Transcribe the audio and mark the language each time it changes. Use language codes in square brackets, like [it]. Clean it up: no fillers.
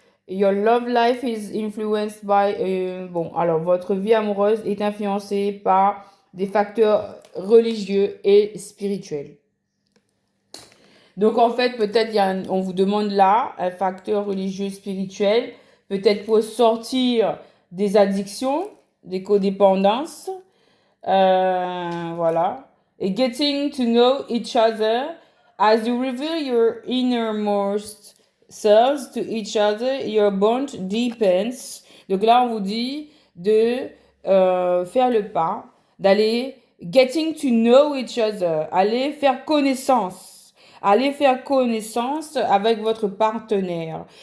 [en] Your love life is influenced by... [fr] alors votre vie amoureuse est influencée par des facteurs religieux et spirituels. Donc, en fait, peut-être on vous demande là un facteur religieux spirituel, peut-être pour sortir des addictions, des codépendances. Voilà. [en] Et getting to know each other as you reveal your innermost selves to each other, your bond deepens. [fr] Donc là, on vous dit de faire le pas, d'aller [en] getting to know each other, [fr] aller faire connaissance. Allez faire connaissance avec votre partenaire.